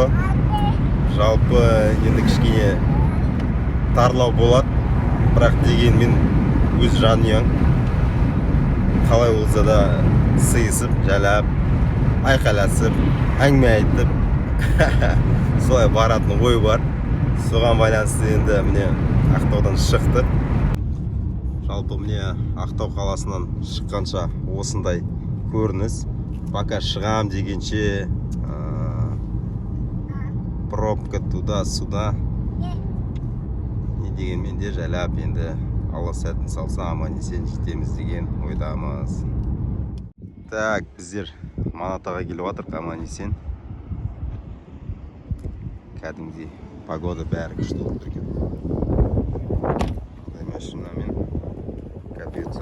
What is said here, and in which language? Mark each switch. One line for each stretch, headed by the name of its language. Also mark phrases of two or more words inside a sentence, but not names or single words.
Kazakh: Жалпы енді кішкене тарлау болады, бірақ дегенмен өз жанұяң қалай болса да сыйысып, жалап, айқайласып, әңгіме айтып солай баратын ой бар. Соған байланысты енді міне Ақтаудан шықтық. Жалпы міне Ақтау қаласынан шыққанша осындай көрініс. Пока шығам дегенше пробка туда-сюда. Не дегенмен де жайлап енді Алла сәтін салса аман-есен жетеміз деген ойдамыз. Так, біздер Манатаға келіп жатырмыз аман-есен. Кәдімгідей погода бәрі күшті болып тұр екен. Машинамен капец.